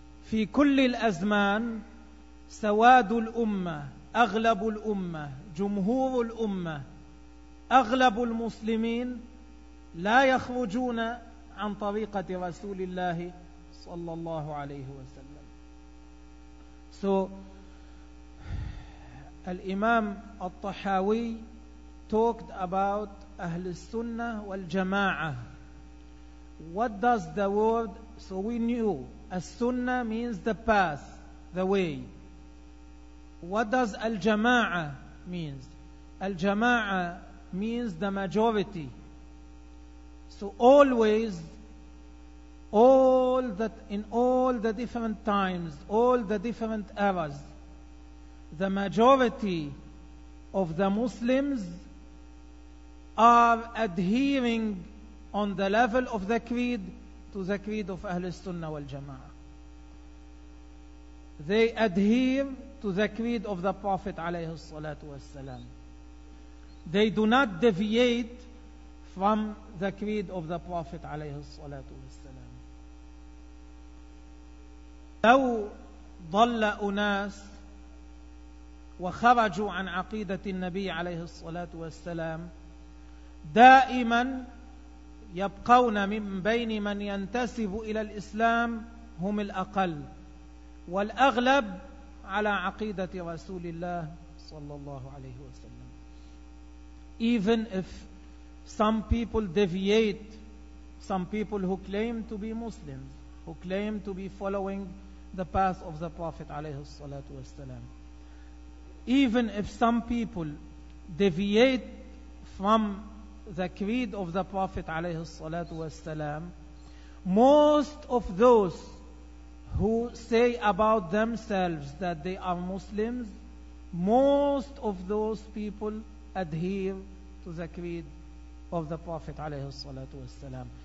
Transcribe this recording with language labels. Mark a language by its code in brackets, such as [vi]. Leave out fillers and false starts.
[ar] في كل الأزمان سواد الأمة، أغلب الأمة، جمهور الأمة، أغلب المسلمين لا يخرجون عن طريقة رسول الله صلى الله عليه وسلم. الإمام الطحاوي [en] talked about [ar] أهل السنة والجماعة. [en] What does the word, so we knew السنة means the path, the way. What does الجماعة means? الجماعة means the majority. So always, all that in all the different times, all the different eras, the majority of the Muslims are adhering on the level of the creed to the creed of Ahl Sunnah wal Jama'ah. They adhere to the creed of the Prophet [ar] عليه الصلاة والسلام. [en] They do not deviate from the creed of the Prophet [ar] عليه الصلاة والسلام. لو ضل أناس وخرجوا عن عقيدة النبي عليه الصلاة والسلام دائما يبقون من بين من ينتسب إلى الإسلام هم الأقل، والأغلب على عقيدة رسول الله صلى الله عليه وسلم. [en] Even if some people deviate, some people who claim to be Muslims, who claim to be following the path of the Prophet [ar] عليه الصلاة والسلام, [en] even if some people deviate from the creed of the Prophet [ar] عليه الصلاة والسلام, [en] most of those who say about themselves that they are Muslims, most of those people adhere to the creed of the Prophet عليه الصلاة والسلام.